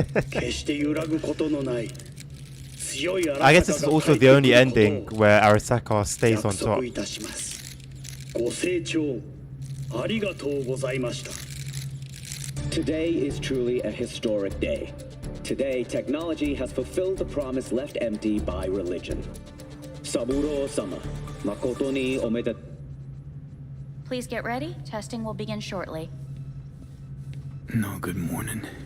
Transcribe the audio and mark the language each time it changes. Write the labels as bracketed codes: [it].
[ja] 決して揺らぐことのない強い荒坂が [en] I guess this is also the only ending where Arasaka stays on [ja] 約束 [en] top. [ja] いたします。ご清聴ありがとうございました。 [en] Today is truly a historic day. Today, technology has fulfilled the promise left empty by religion. [ja] Saburo-sama, makoto ni omedet. [en] Please get ready. Testing will begin shortly. No, good morning.